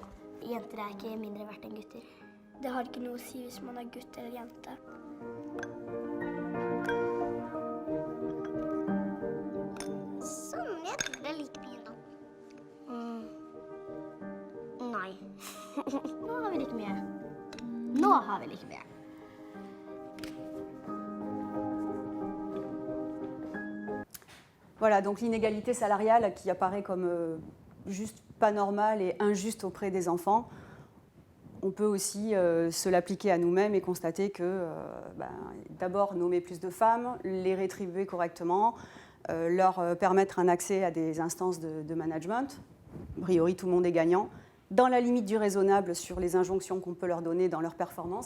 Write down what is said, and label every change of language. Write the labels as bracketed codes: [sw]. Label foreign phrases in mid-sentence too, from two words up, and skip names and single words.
[no] Jenter er ikke mindre verdt enn gutter. Det har ikke noe å si hvis man er gutt eller jente. Sånn, jeg tror det er like mye da. Nei. Nå har vi like mye. Nå har vi like mye. [fr] Voilà, donc l'inégalité salariale qui apparaît comme juste pas normale et injuste auprès des enfants, on peut aussi se l'appliquer à nous-mêmes et constater que d'abord nommer plus de femmes, les rétribuer correctement, leur permettre un accès à des instances de management, a priori tout le monde est gagnant, dans la limite du raisonnable sur les injonctions qu'on peut leur donner dans leur performance.